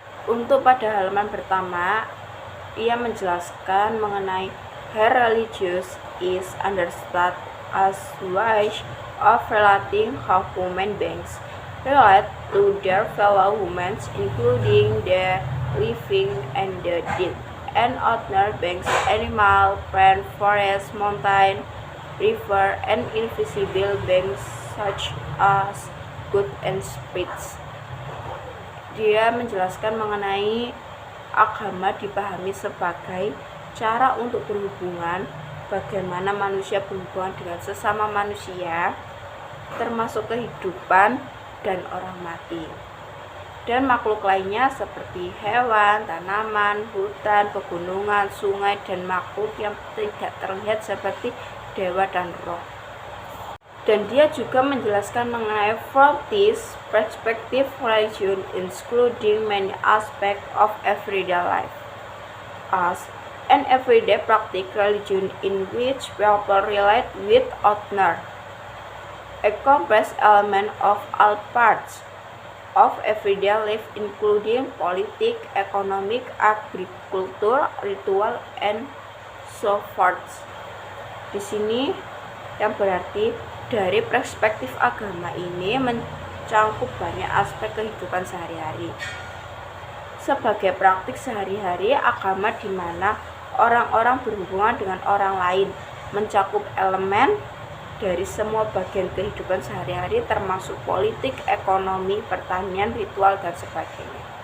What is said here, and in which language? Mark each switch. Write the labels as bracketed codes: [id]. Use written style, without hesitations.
[id] Untuk pada halaman pertama, ia menjelaskan mengenai [en] her religious is understood as ways of relating how human beings relate to their fellow humans, including the living and the dead, and other beings, animal, plant, forest, mountain, river, and invisible beings such as good and spirits. [id] Dia menjelaskan mengenai agama dipahami sebagai cara untuk berhubungan, bagaimana manusia berhubungan dengan sesama manusia, termasuk kehidupan dan orang mati, dan makhluk lainnya seperti hewan, tanaman, hutan, pegunungan, sungai, dan makhluk yang tidak terlihat seperti dewa dan roh. Dan dia juga menjelaskan mengenai [en] from this perspective religion including many aspects of everyday life as an everyday practice religion in which people relate with other, a complex element of all parts of everyday life including politics, economic, agriculture, ritual, and so forth. [id] Di sini yang berarti dari perspektif agama ini mencangkup banyak aspek kehidupan sehari-hari. Sebagai praktik sehari-hari, agama di mana orang-orang berhubungan dengan orang lain mencakup elemen dari semua bagian kehidupan sehari-hari termasuk politik, ekonomi, pertanian, ritual, dan sebagainya.